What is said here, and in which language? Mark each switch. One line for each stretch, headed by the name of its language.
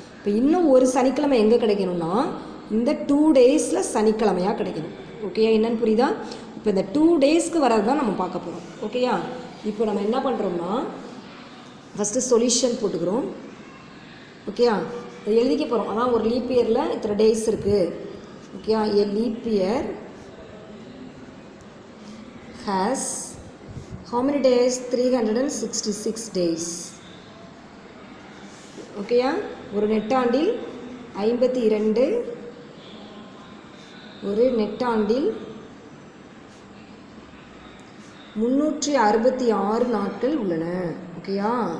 Tamil: இப்போ இன்னும் ஒரு சனிக்கிழமை எங்கே கிடைக்கணும்னா இந்த 2 டேஸில் சனிக்கிழமையாக கிடைக்கணும். ஓகேயா? என்னன்னு புரியுதா? இப்போ இந்த 2 டேஸ்க்கு வரது தான் நம்ம பார்க்க போகிறோம். ஓகேயா? இப்போ நம்ம என்ன பண்ணுறோம்னா, ஃபஸ்ட்டு சொல்யூஷன் போட்டுக்கிறோம். ஓகேயா? இதை எழுதிக்க போகிறோம். அதான் ஒரு லீப் இயரில் இத்தனை டேஸ் இருக்குது. ஓகேயா?
English: a leap year has how many days? 366 days.
Tamil: ஓகேயா? ஒரு நெட்டாண்டில் 52, ஒரு நெட்டாண்டில் 366 நாட்கள் உள்ளன. ஓகேயா?